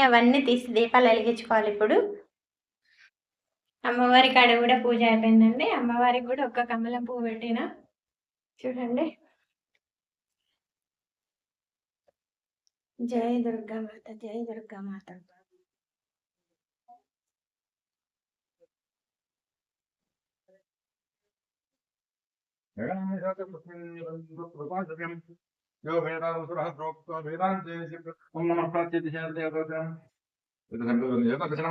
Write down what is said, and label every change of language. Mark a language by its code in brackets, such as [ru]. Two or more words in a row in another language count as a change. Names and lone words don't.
[te] అవన్నీ తీసి దీపాలు వెలిగించుకోవాలి ఇప్పుడు. అమ్మవారి కాడ కూడా పూజ అయిపోయిందండి. అమ్మవారికి కూడా ఒక్క కమలం పువ్వు పెట్టిన. చూడండి. జై దుర్గామాత, జై దుర్గామాత. [sa] यो वेदावसुरः प्रोक्तो वेदान्तेषु ॐ नमः प्राच्यदिशादेवतां एतत्सर्वं